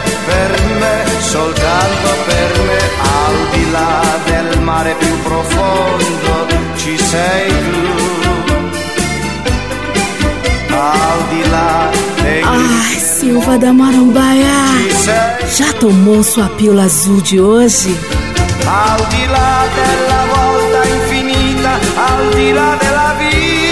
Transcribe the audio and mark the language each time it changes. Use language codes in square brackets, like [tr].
[it] Per me, soltanto per me, al di là del mare più profondo, ci sei tu. Al di là dei... [pt] Ai, Silva da Marambaia, já tomou sua pílula azul de hoje? [it] Al di là della volta infinita, al di là della vita.